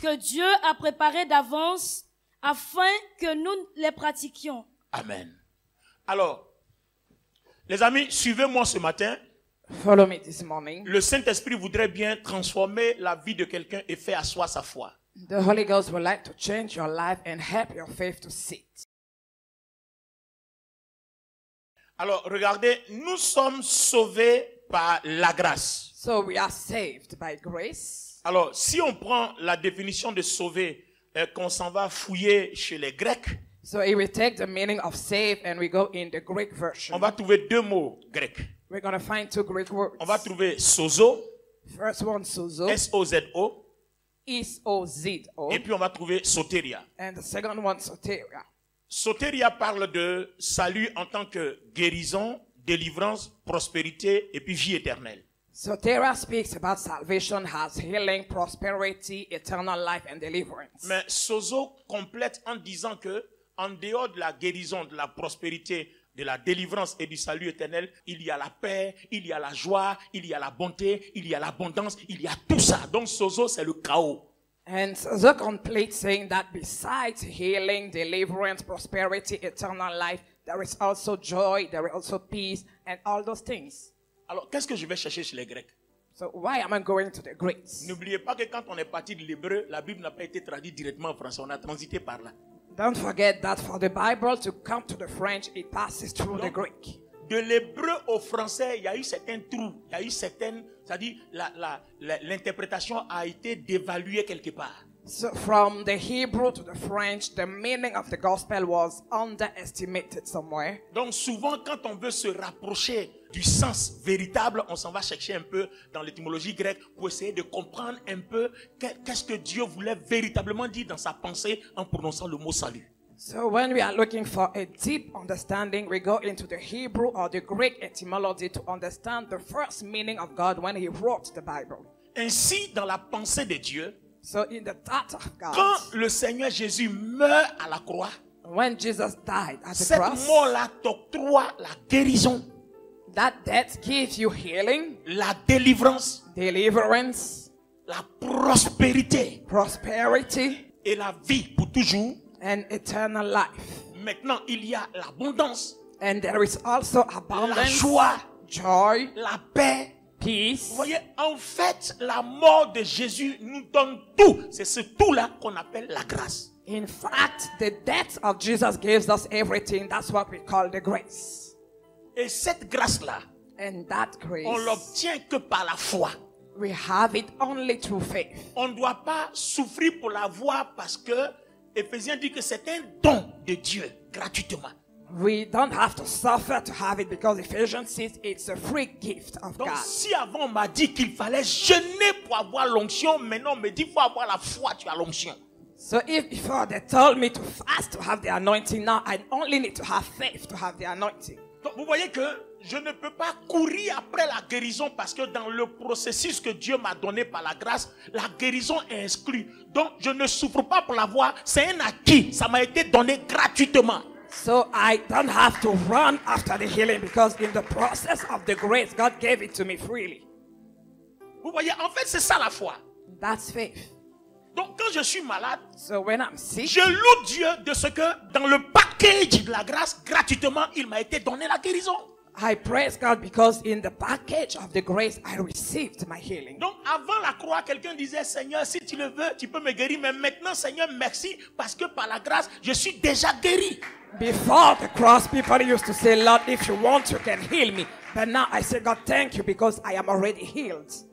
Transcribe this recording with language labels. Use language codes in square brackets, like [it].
[fr] Que Dieu a préparées d'avance afin que nous les pratiquions. Amen. Alors, les amis, suivez-moi ce matin. [en] Follow me this morning. [fr] Le Saint-Esprit voudrait bien transformer la vie de quelqu'un et faire asseoir sa foi. [en] The Holy Ghost would like to change your life and help your faith to sit. [fr] Alors, regardez, nous sommes sauvés par la grâce. [en] So we are saved by grace. [fr] Alors, si on prend la définition de sauver, qu'on s'en va fouiller chez les Grecs, [en] so if we take the meaning of save and we go in the Greek version, [fr] on va trouver deux mots grecs. [en] We're going to find two Greek words. [fr] On va trouver sozo. [en] First one, sozo. [fr] S-O-Z-O. [en] S-O-Z-O. [fr] Et puis on va trouver soteria. [en] And the second one, soteria. [fr] Soteria parle de salut en tant que guérison, délivrance, prospérité et puis vie éternelle. [en] Soteria speaks about salvation as healing, prosperity, eternal life and deliverance. [fr] Mais sozo complète en disant que en dehors de la guérison, de la prospérité, de la délivrance et du salut éternel, il y a la paix, il y a la joie, il y a la bonté, il y a l'abondance, il y a tout ça. Donc sozo, c'est le chaos. [en] And sozo complete saying that besides healing, deliverance, prosperity, eternal life, there is also joy, there is also peace and all those things. [fr] Alors, qu'est-ce que je vais chercher chez les Grecs? [en] So why am I going to the Greeks? [fr] N'oubliez pas que quand on est parti de l'hébreu, la Bible n'a pas été traduite directement en français, on a transité par là. [en] Don't forget that for the Bible to come to the French, it passes through the Greek. [fr] De l'hébreu au français, il y a eu certains trous, il y a eu certaines, c'est-à-dire l'interprétation a été dévaluée quelque part. [en] So from the Hebrew to the French, the meaning of the gospel was underestimated somewhere. [fr] Donc souvent, quand on veut se rapprocher du sens véritable, on s'en va chercher un peu dans l'étymologie grecque pour essayer de comprendre un peu qu'est-ce que Dieu voulait véritablement dire dans sa pensée en prononçant le mot salut. [en] So when we are looking for a deep understanding, we go into the Hebrew or the Greek etymology to understand the first meaning of God when he wrote the Bible. [fr] Ainsi, dans la pensée de Dieu, [en] so in the thought of God, [fr] quand le Seigneur Jésus meurt à la croix, [en] when Jesus died at the [fr] cette [en] cross, [fr] mort-là t'octroie la guérison, [en] that death gives you healing, [fr] la délivrance, [en] deliverance, [fr] la prospérité, [en] prosperity, [fr] et la vie pour toujours, [en] and eternal life. [fr] Maintenant, il y a l'abondance, [en] and there is also [fr] la [en] abundance, [fr] joie, [en] joy, [fr] la paix. [en] peace. [fr] Vous voyez, en fait, la mort de Jésus nous donne tout. C'est ce tout-là qu'on appelle la grâce. [en] In fact, the death of Jesus gives us everything. That's what we call the grace. [fr] Et cette grâce-là, [en] And that grace, [fr] on l'obtient que par la foi. [en] we have it only through faith. [fr] On ne doit pas souffrir pour l'avoir parce que Éphésiens dit que c'est un don de Dieu, gratuitement. [en] We don't have to suffer to have it because Ephesians says it's a free gift of [fr] Donc [en] God. [fr] si avant on m'a dit qu'il fallait jeûner pour avoir l'onction, maintenant on me dit qu'il faut avoir la foi, tu as l'onction. [en] So if before they told me to fast to have the anointing, now I only need to have faith to have the anointing. [fr] Donc vous voyez que je ne peux pas courir après la guérison parce que dans le processus que Dieu m'a donné par la grâce, la guérison est exclue. Donc je ne souffre pas pour l'avoir, c'est un acquis, ça m'a été donné gratuitement. [en] So I don't have to run after the healing because in the process of the grace, God gave it to me freely. [fr] Vous voyez, en fait c'est ça la foi. [en] That's faith. [fr] Donc quand je suis malade, [en] So when I'm sick, [fr] je loue Dieu de ce que dans le package de la grâce, gratuitement, il m'a été donné la guérison. [en] I praise God because in the package of the grace, I received my healing. [fr] Donc avant la croix, quelqu'un disait, Seigneur, si tu le veux, tu peux me guérir. Mais maintenant, Seigneur, merci, parce que par la grâce, je suis déjà guéri. [en] Before the cross, people used to say, Lord, if you want, you can heal me. But now I say, God, thank you because I am already healed.